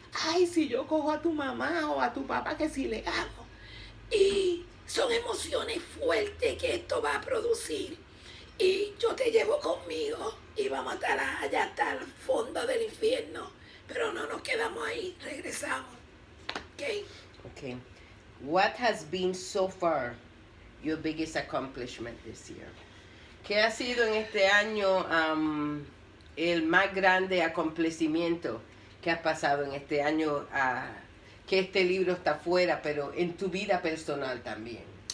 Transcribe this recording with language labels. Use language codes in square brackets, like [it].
[es] Ay, si yo cojo a tu mamá o a tu papá, que si le hago. Y son emociones fuertes que esto va a producir. Y yo te llevo conmigo y vamos a estar allá hasta el fondo del infierno. Pero no nos quedamos ahí, regresamos. ¿Ok? [en] Okay. What has been so far your biggest accomplishment this year? [es] ¿Qué ha sido en este año el más grande acontecimiento que ha pasado en este año? Que este libro está fuera, pero en tu vida personal también.